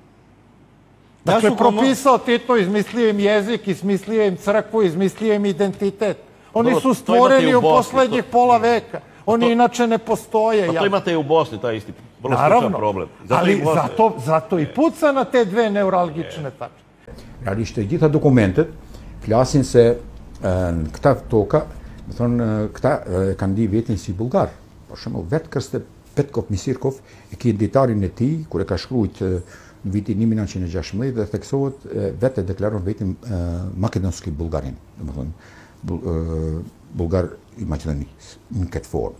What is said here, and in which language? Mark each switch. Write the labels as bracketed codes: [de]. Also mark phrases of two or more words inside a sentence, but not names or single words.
[sr] Dakle, propisao Tito, izmislio im jezik, izmislio im crkvu, izmislio im identitet. Oni su stvoreni u poslednjih pola veka. Oni inače ne postoje. Pa to imate i u Bosni, taj isti problem. Ali zato i puca na te dve neuralgične tačke. [sq] Realisht e gjitha dokumentet flasin se këta toka, më thonë, këta kanë di vetin si bulgar. Për shembull, vetë Krste Petkov Misirkov e ki ditarin e tij, kur e ka shkruajt në vitin 1916 dhe theksohet vetë e deklaron vetin [bg] македонски българин, [sq] domethënë bulgar i Maqedonisë në këtë formë.